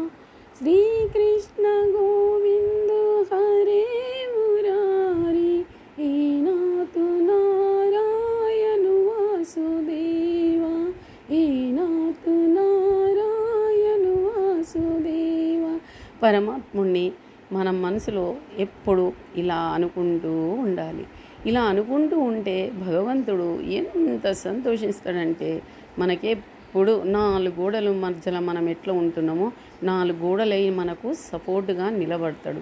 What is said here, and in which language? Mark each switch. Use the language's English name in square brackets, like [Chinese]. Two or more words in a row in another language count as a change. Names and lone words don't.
[Sanskrit] श्रीकृष्ण गोविंद हरे मुरारी, हे नाथ नारायण वासुदेवा, हे नाथ नारायण वासुदेवा। [Telugu] పరమాత్ముణ్ణి మనం మనసులో ఎప్పుడు ఇలా అనుకుంటూ ఉండాలి. ఇలా అనుకుంటూ ఉంటే భగవంతుడు ఎంత సంతోషిస్తాడంటే, మనకెప్పుడు నాలుగు గోడల మధ్యలో మనం ఎట్లా ఉంటున్నామో నాలుగు గోడలై మనకు సపోర్టుగా నిలబడతాడు.